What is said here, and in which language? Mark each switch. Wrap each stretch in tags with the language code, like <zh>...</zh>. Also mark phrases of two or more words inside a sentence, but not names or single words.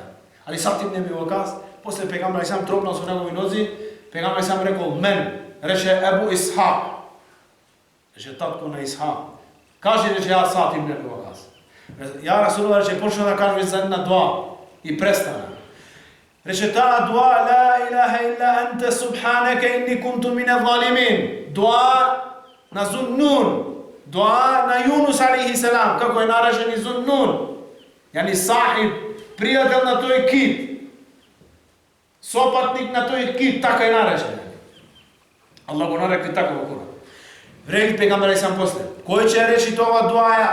<mk>Али сад ибн Аби Вакас, после пегамбер</mk> <ar>عليه السلام</ar> <mk>тропнал со негови нози, пегамбер</mk> <ar>عليه السلام</ar> <mk>рекол мен, рече Ебу Исхак. Рече татко на Исхак. Кажи, рече, ја сад ибн Аби Вакас.</mk> <ar>يا رسول الله,</ar> <mk>рече, почна да кажеш за една дуа и престана. Рече, таа дуа,</mk> <ar>لا إله إلا أنت سبحانك إني كنت من الظالمين.</ar> <mk>Дуа на Зуннун. Дуа на Јунус</mk> <ar>عليه السلام,</ar> <mk>како е наречен и Зуннун.</mk> <ar>يعني صاحب,</ar> <mk>пријател на тој кит. Сопатник на тој кит, така е наречен. Allah го нарекли така во Куран. Рели пегамбер</mk> <ar>عليه السلام</ar> <mk>после, кој ќе речи тоа дуа ја?</mk>